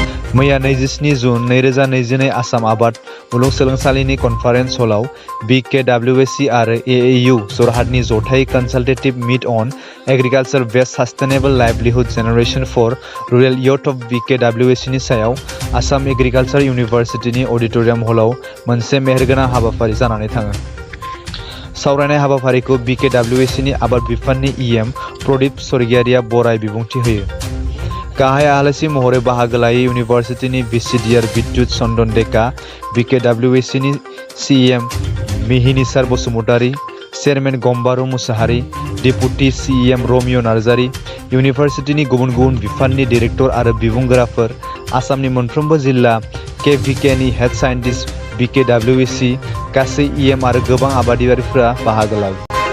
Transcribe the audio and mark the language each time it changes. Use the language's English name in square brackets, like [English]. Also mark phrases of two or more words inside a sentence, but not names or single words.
[Bodo] मैया 27 जुन 2022 आसाम आबाद मुलुगसोलोंसालिनि कनफारेन्स हलाव BKWC आरो AAU जरहाटनि जथाय [English] consultative meet on agriculture based sustainable livelihood generation for rural youth of [Bodo] BKWC नि सायाव आसाम एग्रिकालचार यूनिवर्सिटीनि ऑडिटोरियम हलाव मोनसे मेहेरगोनां हाबाफारि जानानै थाङो। सावरायनाय हाबाफारिखौ BKWC नि आबाद बिफाननि EM प्रदीप स्वर्गियारिया बराय बिबुंथि होयो। गाहाय आलासि महरै बाहागो लायो इउनिभार्सिटीनि VCDR बिद्युत चन्दन डेका, BKWC नि CEM मिहिनीसार बसुमतारी, चेयरमेन गम्बारु मुसाहारी, डेपुटी CEM रमियो नार्जारी, इउनिभार्सिटीनि गुबुन गुबुन बिफाननि डाइरेक्टर आरो बिबुंगोराफोर, आसामनि मोनफ्रोमबो जिल्ला KVK नि [English] head scientist [Bodo] BKWC, गासै EM आरो गोबां आबादारिफोरा बाहागो लायो।